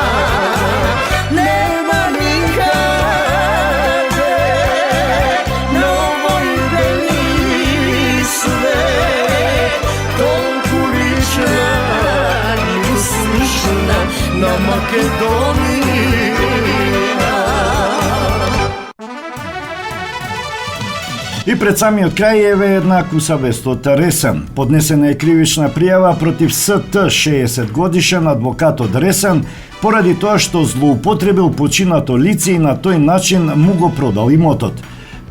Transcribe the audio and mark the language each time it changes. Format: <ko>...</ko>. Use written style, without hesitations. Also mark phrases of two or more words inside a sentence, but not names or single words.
<mk>Нема никаде на овој бели свет, толико лична, љубав слична на Македонија. И пред самиот крај еве една куса вест од Ресен. Поднесена е кривична пријава против СТ, 60 годишен адвокат од Ресен, поради тоа што злоупотребил починато лице и на тој начин му го продал имотот.</mk>